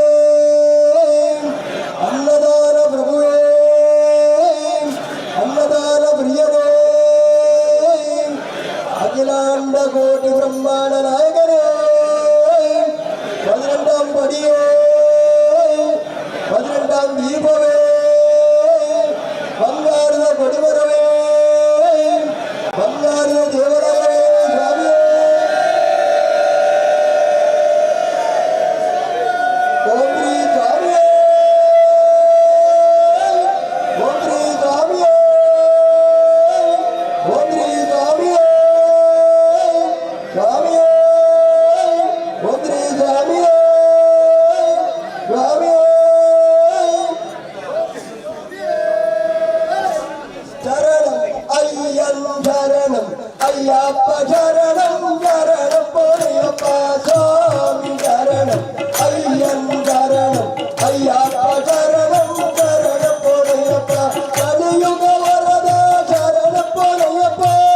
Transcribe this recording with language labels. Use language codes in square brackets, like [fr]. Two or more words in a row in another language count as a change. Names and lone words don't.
[kn] ಅನ್ನದಾನ ಪ್ರಭುವೇ ಅನ್ನದಾನ ಪ್ರಿಯನೇ [ta] அகிலாண்ட கோட்டி பிரம்மாண்ட நாயகனே 12ஆம் படியே 12ஆம் தீபமே [kn] ಬಂಗಾರದ ಕೊಡಿಮರವೇ ಬಂಗಾರದ ದೇವರಾಯನೇ ಸ್ವಾಮಿಯೇ ಓಂ ಶ್ರೀ ಸ್ವಾಮಿಯೇ ಓಂ ಶ್ರೀ ಸ್ವಾಮಿಯೇ ಓಂ ಶ್ರೀ ಸ್ವಾಮಿಯೇ ಸ್ವಾಮಿಯೇ ಓಂ ಶ್ರೀ ಸ್ವಾಮಿಯೇ ಸ್ವಾಮಿಯೇ [ta] சரணம் ஐயன் சரணம் ஐயப்பா சரணம் சரணம் பொன்னையப்பா சுவாமி சரணம் ஐயன் சரணம் ஐயப்பா சரணம் சரணம் பொன்னையப்பா கலியுக வரதா சரணம் பொன்னையப்பா